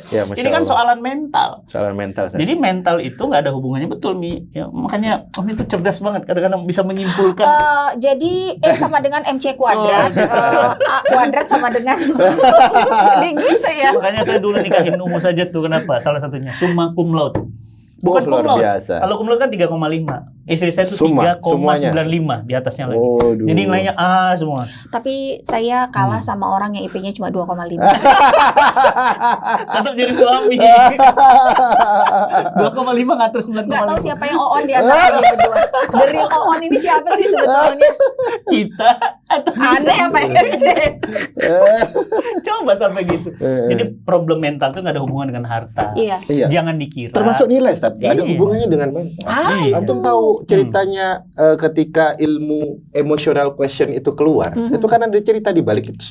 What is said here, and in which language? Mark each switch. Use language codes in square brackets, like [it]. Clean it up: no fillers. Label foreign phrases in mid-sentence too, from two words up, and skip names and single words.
[id] Ini kan soalan mental. Jadi mental itu nggak ada hubungannya, betul Mi. Ya, makanya Om itu cerdas banget, kadang-kadang bisa menyimpulkan. Jadi sama dengan MC kuadrat, A kuadrat sama dengan jadi gitu ya. Makanya saya dulu nikahin Umu saja tuh, kenapa? Salah satunya [la] summa cum laude. [id] Bukan [la] cum laude. [id] Kalau [la] cum laude [id] kan 3,5. Istri saya itu 3,95 di atasnya lagi. Jadi nilainya A semua. Tapi saya kalah sama orang yang IP-nya cuma 2,5. Tetap jadi suami. 2,5 ngatur 9,5. Nggak tahu siapa yang on di antara ini berdua. [en] The real on [id] ini siapa sih sebetulnya? Kita atau aneh apa ya? Coba sampai gitu. Jadi problem mental itu nggak ada hubungan dengan harta. Jangan dikira. Termasuk nilai, Ustaz. Nggak ada hubungannya dengan mental. Antum tahu ceritanya ketika ilmu [en] emotional question [id] itu keluar, itu kan ada cerita di balik itu.